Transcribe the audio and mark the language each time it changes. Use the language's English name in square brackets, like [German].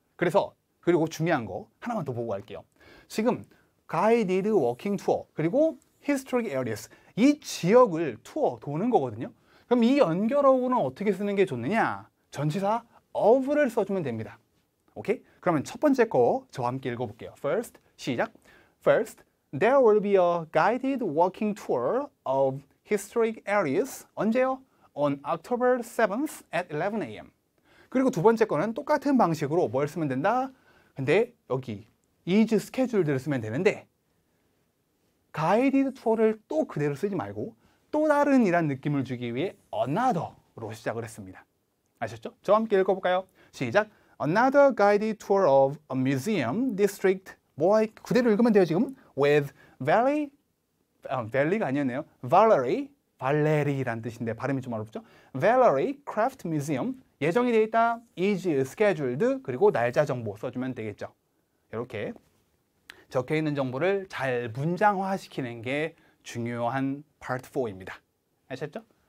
[Korean] 그리고 중요한 거 하나만 더 보고 갈게요. 지금 guided walking tour 그리고 historic areas 이 지역을 투어 도는 거거든요. 그럼 이 연결어구는 어떻게 쓰는 게 좋느냐? 전치사 of를 써주면 됩니다. 오케이? 그러면 첫 번째 거 저와 함께 읽어볼게요. First, 시작. [English] First, there will be a guided walking tour of historic areas. [Korean] 언제요? [English] On October 7th at 11 a.m. [Korean] 그리고 두 번째 거는 똑같은 방식으로 뭘 쓰면 된다? 근데 여기 is scheduled를 쓰면 되는데 가이디드 투어를 또 그대로 쓰지 말고 또 다른 이란 느낌을 주기 위해 another로 시작을 했습니다. 아셨죠? 저와 함께 읽어볼까요? 시작! [English] Another guided tour of a museum district [Korean] 뭐 그대로 읽으면 돼요 지금 [English] with Valley가 아니었네요. [Korean] Valerie라는 뜻인데 발음이 좀 어렵죠? Valerie Craft Museum 예정이 되어 있다. is scheduled 그리고 날짜 정보 써주면 되겠죠. 이렇게 적혀 있는 정보를 잘 문장화시키는 게 중요한 Part 4입니다. 아셨죠?